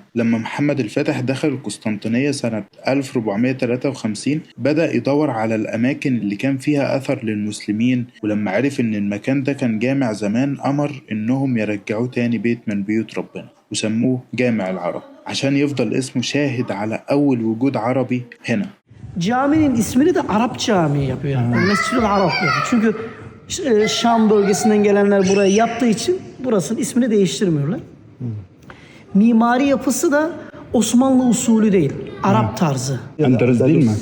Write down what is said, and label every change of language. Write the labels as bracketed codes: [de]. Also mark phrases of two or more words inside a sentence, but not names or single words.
[ar] لما محمد الفاتح دخل القسطنطينية سنة 1453 بدأ يدور على الأماكن اللي كان فيها أثر للمسلمين، ولما عرف إن المكان ده كان جامع زمان أمر إنهم يرجعوه تاني بيت من بيوت ربنا، وسموه جامع العرب عشان يفضل اسمه شاهد على أول وجود عربي هنا. [tr] Caminin ismini de Arap Camii yapıyor. Yani Mescid-ül Arap yapıyor. Çünkü Şam bölgesinden gelenler buraya yaptığı için burasının ismini değiştirmiyorlar. Mimari yapısı da Osmanlı usulü değil, Arap tarzı. Endülüs değil mi?